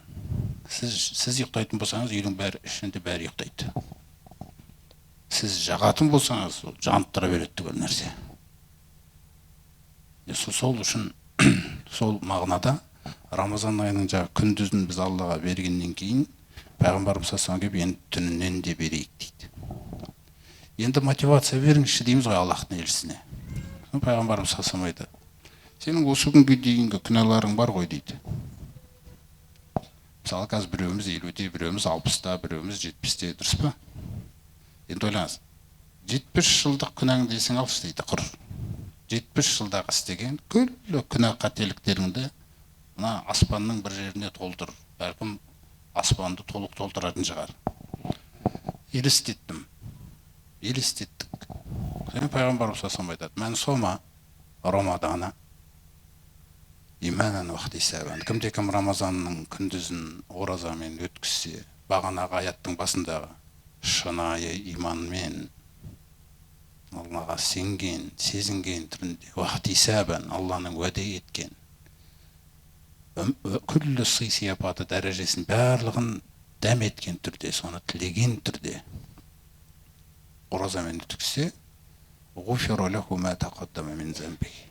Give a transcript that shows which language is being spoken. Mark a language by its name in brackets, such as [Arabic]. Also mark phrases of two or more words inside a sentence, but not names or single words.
[Kazakh] Сіз ұйықтайтын болсаңыз, үйдің бәрі ішінде бәрі ұйықтайды. Сіз жағатын болсаңыз, жанып тұра береді түгел нәрсе. Сол үшін сол мағынада Рамазан айының күндізін біз Аллаға бергеннен кейін пайғамбарымыз [Arabic] صلى الله عليه وسلم [Kazakh] түнінен де берейік дейді. Енді мотивация беріңізші дейміз ғой Аллахтың елшісіне. Пайғамбарымыз [Arabic] صلى الله عليه وسلم [Kazakh] айтады: сенің осы күнге дейінгі күнәларың бар ғой дейді. Мысалы, қазір біреуміз 50-де, біреуміз 60-та, біреуміз 70-те, дұрыс па? Енді ойлаңыз, 70 жылдық күнәң дейсің алшы дейді, құр. 70 жылдағы істеген күллі күнә қателіктеріңді мына аспанның бір жеріне толтыр. Бәлкім аспанды толық толтыратын шығар. Елестеттік. Және пайғамбарымыз саллаллаху айтады: [Arabic] من صام رمضان إيمانا واحتسابا. [Kazakh] Кім-де-кім Рамазанның күндізін оразамен өткізсе, бағанағы аяттың басындағы шынайы иманмен, Аллаға сенген, сезінген түрінде, [Arabic] واحتسابا, [Kazakh] Алланың уәде еткен күллі сый сияпаты дәрежесін барлығын дәм еткен түрде, соны тілеген түрде оразамен өткізсе, [Arabic] غفر له ما تقدم من ذنبه.